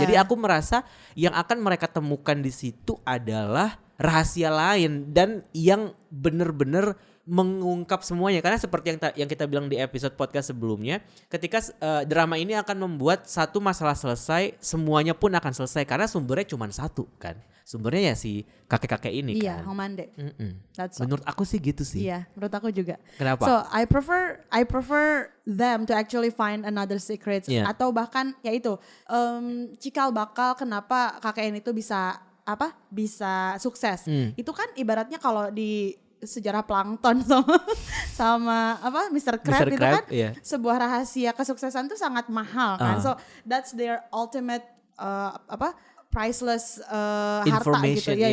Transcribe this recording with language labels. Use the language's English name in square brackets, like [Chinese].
[Indonesian] jadi aku merasa yang akan mereka temukan di situ adalah rahasia lain dan yang bener-bener mengungkap semuanya, karena seperti yang kita bilang di episode podcast sebelumnya, ketika drama ini akan membuat satu masalah selesai, semuanya pun akan selesai karena sumbernya cuma satu kan, sumbernya ya si kakek-kakek ini Iya, kan. [English] Hong Mande. That's all. [Indonesian] Menurut aku sih gitu sih. Iya, menurut aku juga. Kenapa? [English] So I prefer them to actually find another secret [Indonesian] Iya. atau bahkan ya itu cikal bakal kenapa KKN itu bisa sukses. Itu kan ibaratnya kalau di sejarah plankton sama Mr. Crab itu Crab, kan iya. sebuah rahasia kesuksesan itu sangat mahal kan. [English] So that's their ultimate priceless [Indonesian] harta gitu ya,